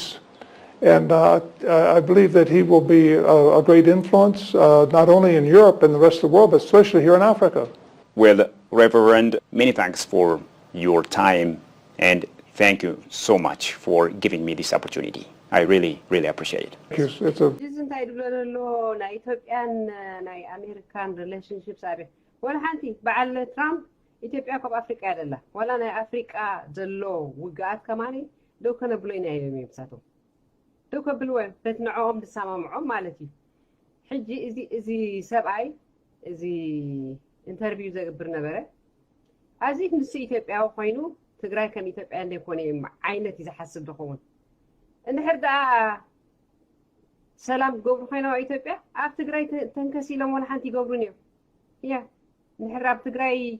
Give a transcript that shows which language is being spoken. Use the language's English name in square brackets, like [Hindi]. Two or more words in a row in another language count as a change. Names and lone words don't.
[English] And I believe that he will be a great influence, not only in Europe and the rest of the world, but especially here in Africa. Well, Reverend, many thanks for your time, and thank you so much for giving me this opportunity. I really, really appreciate it. It's a [Tigrinya] እንታይ ድብሎ ዘሎ ናይ ኢትዮጵያን ናይ ኣሜሪካን ሪሌሽንሽፕስ ኣበ ወላ ሓንቲ በዓል ትራምፕ ኢትዮጵያ ካብ ኣፍሪቃ አይደላ ወላ ናይ ኣፍሪቃ ዘሎ ውግኣት ከማኒ ደው ከነብሎ ኢና እዮም ይብሳቶም ደው ከብልዎ በትንዖም ድሰማምዖም ማለት እዩ ሕጂ እዚ ሰብኣይ እዚ ኢንተርቪው ዘግብር ነበረ አዚፍ ንስ ኢትዮጵያዊ ኮይኑ ትግራይ ከም ኢትዮጵያ እንደኮነ ዓይነት ይዝሓስብ ደኸውን እንድሕር ዳ ሰላም ገብሩ ኮይና ኢትዮጵያ ኣብ ትግራይ ተንከሲሎም ወላ ሓንቲ ይገብሩን እዮም ያ እንድሕር ኣብ ትግራይ